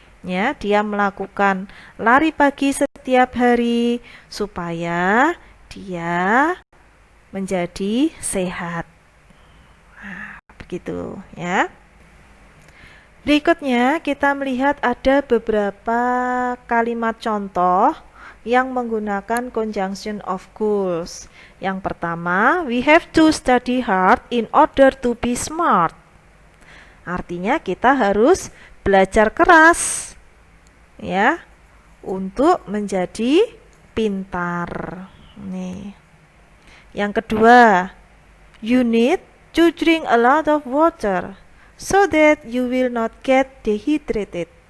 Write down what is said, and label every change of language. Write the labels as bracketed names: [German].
[Indonesian] Ya, dia melakukan lari pagi setiap hari supaya dia menjadi sehat. Nah, begitu ya. Berikutnya kita melihat ada beberapa kalimat contoh yang menggunakan conjunction of goals. Yang pertama, [English] we have to study hard in order to be smart. [Indonesian] Artinya kita harus belajar keras ya untuk menjadi pintar. Nih. Yang kedua, [English] you need to drink a lot of water so that you will not get dehydrated.